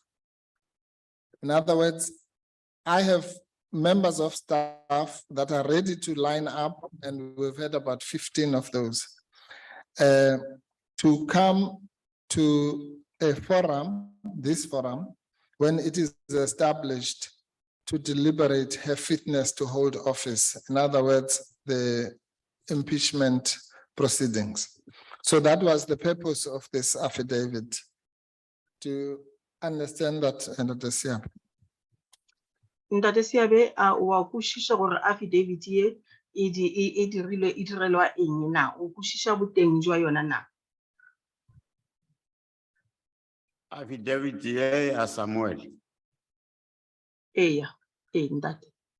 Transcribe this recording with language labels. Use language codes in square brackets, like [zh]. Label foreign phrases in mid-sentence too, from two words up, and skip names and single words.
[en] In other words, I have members of staff that are ready to line up, and we've had about 15 of those, to come to a forum, this forum, when it is established to deliberate her fitness to hold office. In other words, the impeachment proceedings. So that was the purpose of this affidavit, to understand that, and understand. [nso] Ntate Seabe, wa kwešiša gore affidavit ye e direlwa eng na? O kwešiša boteng jwa yona na? Affidavit ye ya Samuel. Eya, ntate.